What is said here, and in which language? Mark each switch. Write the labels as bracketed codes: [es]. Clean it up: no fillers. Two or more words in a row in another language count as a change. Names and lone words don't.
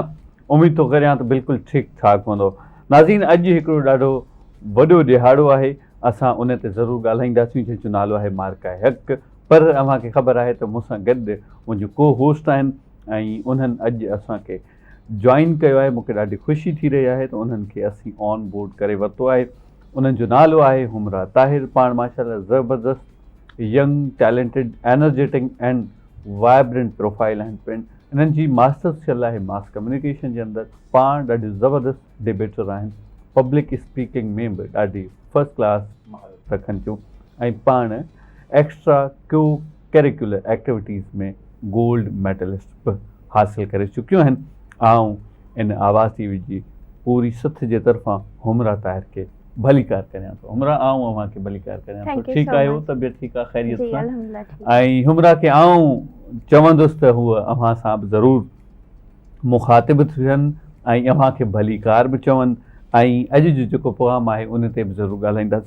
[sd] उम्मीद थो करियां त बिल्कुलु ठीकु ठाक हूंदो। नाज़रीन अॼु हिकिड़ो ॾाढो वॾो ॾिहाड़ो आहे, असां उन ते ज़रूरु ॻाल्हाईंदासीं जंहिंजो नालो आहे मार्का हक़। पर अव्हांखे ख़बर आहे त मूंसां गॾु मुंहिंजो को होस्ट आहिनि ऐं उन्हनि अॼु असांखे जॉइन कयो आहे। मूंखे ॾाढी ख़ुशी थी रही आहे त उन्हनि खे असीं [en] on board [sd] करे वरितो आहे। उन्हनि जो नालो आहे हुमरा ताहिर। पाण माशाल्लाह ज़बरदस्त [en] young talented energetic and vibrant profile [sd] आहिनि पिण। इन्हनि जी मास्टर्स थियल आहे [en] mass communication [sd] जे अंदरि। पाण ॾाढी ज़बरदस्त डिबेटर आहिनि, [en] public speaking [sd] में बि ॾाढी [en] first class [sd] महारत रखनि थियूं ऐं पाण [en] extra co curricular activities [sd] में [en] gold medalist [sd] बि हासिलु करे चुकियूं आहिनि। ऐं इन आवाज़ टीवी जी पूरी सथ जे तरफ़ां हुमरा ताहिर खे भलीकार करियां थो। हुमरा आऊं अव्हांखे भलीकार करियां थो। ठीकु आहियो? तबियत ठीकु आहे? ख़ैरियत सां? ऐं हुमरा खे आऊं चवंदुसि त हूअ अव्हां सां बि ज़रूरु मुखातिब थियनि ऐं अव्हांखे भलीकार बि चवनि ऐं अॼु जो जेको प्रोग्राम आहे उन ते बि ज़रूरु ॻाल्हाईंदासीं।